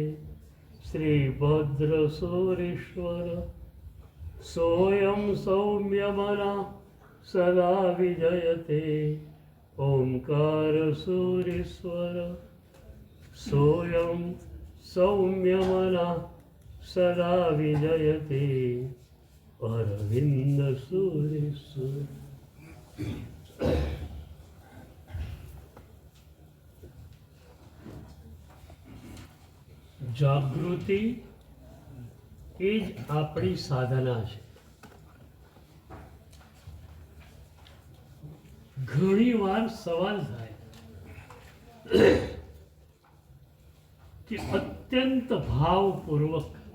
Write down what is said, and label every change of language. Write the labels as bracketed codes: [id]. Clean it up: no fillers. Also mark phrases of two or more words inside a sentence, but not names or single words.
[sa] श्रीभद्रसूरीश्वर सोऽयं सौम्यमनः सदा विजयते ओंकारसूरीश्वर सोऽयं सौम्यमनः सदा विजयते अरविन्दसूरीश्वर। [gu] જાગૃતિ એ જ આપણી સાધના છે. ઘણી વાર સવાલ થાય કે અત્યંત ભાવપૂર્વક